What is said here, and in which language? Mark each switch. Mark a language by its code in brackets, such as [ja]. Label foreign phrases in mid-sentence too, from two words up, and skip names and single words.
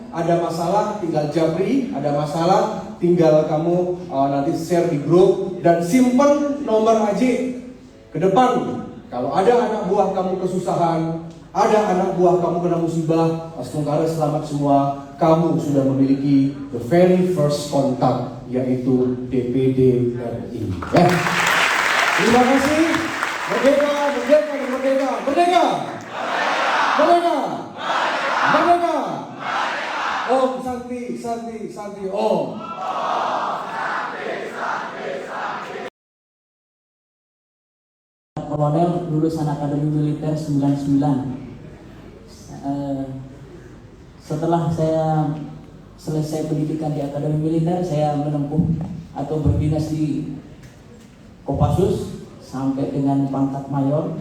[id] Ada masalah tinggal japri, ada masalah tinggal kamu nanti share di grup dan simpen nomor Aji ke depan. Kalau ada anak buah kamu kesusahan, ada anak buah kamu kena musibah, Astungkade selamat semua. Kamu sudah memiliki [en] the very first contact, [id] yaitu DPD RI. Ya. Terima kasih. Merdeka, merdeka, merdeka, merdeka. Merdeka! Merdeka! [sa] Om Santi, Santi, Santi, Om. [id] Kolonel lulusan Akademi Militer 99. Setelah saya selesai pendidikan di Akademi Militer, saya menempuh atau berdinas di Kopassus sampai dengan pangkat mayor.